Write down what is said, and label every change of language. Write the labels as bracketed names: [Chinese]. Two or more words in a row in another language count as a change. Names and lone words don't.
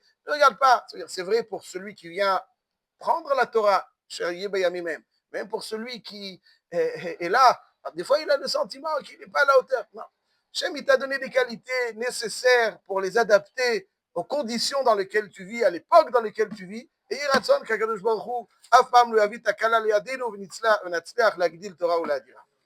[French] Ne regarde pas, c'est vrai pour celui qui vient prendre la Torah, chérie Bayamim, même pour celui qui est là. Des fois, il a le sentiment qu'il n'est pas à la hauteur. Non. Hachem, il t'a donné des qualités nécessaires pour les adapter aux conditions dans lesquelles tu vis, à l'époque dans laquelle tu vis. Et il raconte qu' [Hebrew] הקדוש ברוך הוא, אף פעם לא יביא תקלה לידינו ונצליח להגדיל תורה ולהדירה.